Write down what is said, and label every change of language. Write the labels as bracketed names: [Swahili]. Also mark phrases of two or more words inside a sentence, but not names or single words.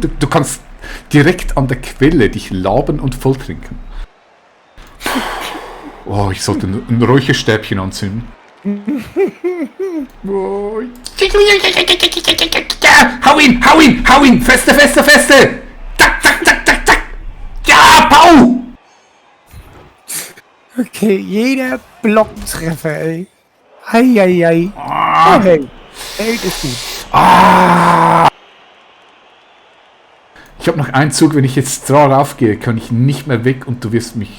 [German] Du kannst direkt an der Quelle dich laben und voll trinken. Oh, ich sollte ein Räucherstäbchen anzünden. Oh. Hau ihn, hau ihn, hau ihn! Feste, feste, feste! Tack, tack, tack, tack, tack! Ja, Pau! Okay, jeder Blockentreffer, ey. Eieiei. Oh, hey. Hey, ist gut. Ich habe noch einen Zug, wenn ich jetzt drauf gehe, kann ich nicht mehr weg und du wirst mich...